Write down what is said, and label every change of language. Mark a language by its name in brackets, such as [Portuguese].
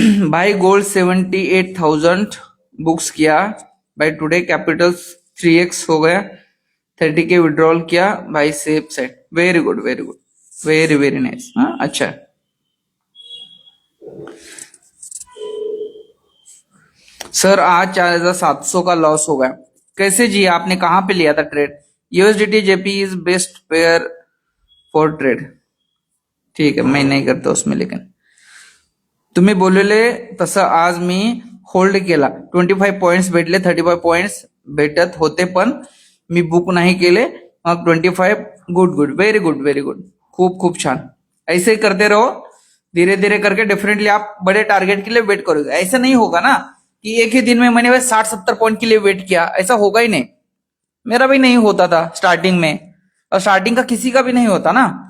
[Hindi] भाई gold 78,000 books किया भाई, टुडे कैपिटल 3x हो गया, 30K विड्रॉल किया भाई, safe set, [English] Very good very good, very very nice. [Hindi] हाँ अच्छा। सर आज 4,700 का लॉस हो गया। कैसे जी, आपने कहां पे लिया था trade? [English] USDT JP is best pair for trade. [Hindi] ठीक है, मैं नहीं करता उसमें, लेकिन [Marathi] तुम्ही बोलले तसं आज मी होल्ड केला, 25 पॉइंट्स भेटले, 35 पॉइंट्स भेटत होते पण मी बुक नाही केले, मग 25। [English] good good, very good very good, [Marathi] खूब खूब छान। [Hindi] ऐसे ही करते रहो, धीरे धीरे करके डेफिनेटली आप बड़े टारगेट के लिए वेट करोगे। ऐसा नहीं होगा ना कि एक ही दिन में मैंने 60-70 पॉइंट के लिए वेट किया, ऐसा होगा ही नहीं। मेरा भी नहीं होता था स्टार्टिंग में, और स्टार्टिंग का किसी का भी नहीं होता ना।